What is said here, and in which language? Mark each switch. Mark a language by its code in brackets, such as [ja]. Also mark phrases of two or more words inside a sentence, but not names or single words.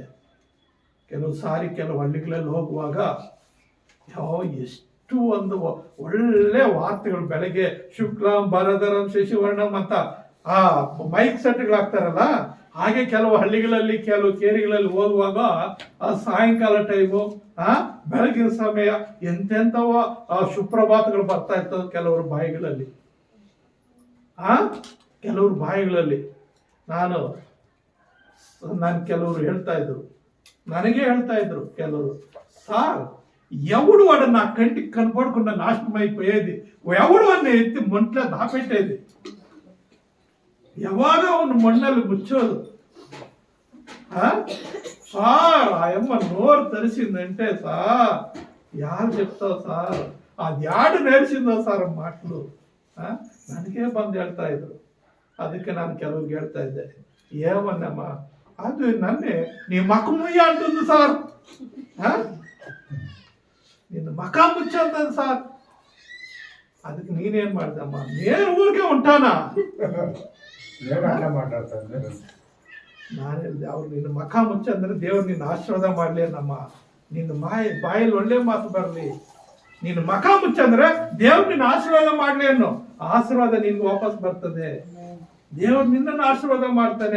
[kn] ಕೆಲವು ಸಾರಿ ಕೆಲವು ಹಳ್ಳಿಗಳಲ್ಲಿ ಹೋಗುವಾಗ ಎಷ್ಟು ಒಂದು ಒಳ್ಳೆ ವಾರ್ತೆಗಳು, ಬೆಳಗ್ಗೆ ಶುಕ್ಲಂ ಭರಧರಂ ಶಶಿವರ್ಣಂ ಅಂತ ಆ ಮೈಕ್ ಸೆಟ್ಗಳಾಗ್ತಾರಲ್ಲ, ಹಾಗೆ ಕೆಲವು ಹಳ್ಳಿಗಳಲ್ಲಿ ಕೆಲವು ಕೇರಿಗಳಲ್ಲಿ ಹೋಗುವಾಗ ಆ ಸಾಯಂಕಾಲ ಟೈಮು ಬೆಳಗಿನ ಸಮಯ ಎಂತೆಂಥವ ಸುಪ್ರಭಾತಗಳು ಬರ್ತಾ ಇರ್ತವೆ ಕೆಲವರು ಬಾಯಿಗಳಲ್ಲಿ. ಕೆಲವ್ರ ಬಾಯಿಗಳಲ್ಲಿ ನಾನು ಕೆಲವರು ಹೇಳ್ತಾ ಇದ್ರು, ನನಗೆ ಹೇಳ್ತಾ ಇದ್ರು ಕೆಲವರು, [te] సార్ ఎవడు వాడు నా కంటికి కనపడకుండా నాశనం అయిపోయేది, ఎవడు వాడిని ఎత్తి మొంట్లో దాపెట్టేది, [kn] ಯಾವಾಗ ಅವನು ಮಣ್ಣಲ್ಲಿ ಮುಚ್ಚೋದು. [te] సార్ ఆయమ్మ నోరు తెరిచిందంటే సార్ యారు చెప్తావు సార్, అది యాడు నేర్చిందో సార్ [kn] ಮಾತುಗಳು ನನಗೆ ಬಂದು ಹೇಳ್ತಾ ಇದ್ರು. ಅದಕ್ಕೆ ನಾನು ಕೆಲವ್ರಿಗೆ ಹೇಳ್ತಾ ಇದ್ದೆ, [te] ఏమన్నమ్మ [kn] ಅದು ನನ್ನೆ [te] నీ మకం ముయ్య అంటుంది సార్, నిన్ను మకా ముచ్చంతది సార్. [kn] ಅದಕ್ಕೆ ನೀನೇನ್ ಮಾಡ್ದಮ್ಮ, [te] నేను ఊరికే ఉంటానా, [kn] ನಾನು ಹೇಳಿದೆ ಅವ್ರು ನಿನ್ನ ಮಖ ಮುಚ್ಚ ಅಂದ್ರೆ ದೇವ್ರು ನಿನ್ನ ಆಶೀರ್ವಾದ ಮಾಡ್ಲಿ ನಮ್ಮ, ನಿನ್ನ ಬಾಯಲ್ಲಿ ಒಳ್ಳೆ ಮಾತು ಬರಲಿ, ನಿನ್ನ ಮಖ ಮುಚ್ಚ ಅಂದ್ರೆ ದೇವ್ರು ನಿನ್ನ ಆಶೀರ್ವಾದ ಮಾಡ್ಲಿ ಅನ್ನೋ, ಆಶೀರ್ವಾದ ನಿನ್ಗೆ ವಾಪಸ್ ಬರ್ತದೆ, ದೇವ್ರು ನಿನ್ನನ್ನು ಆಶೀರ್ವಾದ ಮಾಡ್ತಾನೆ.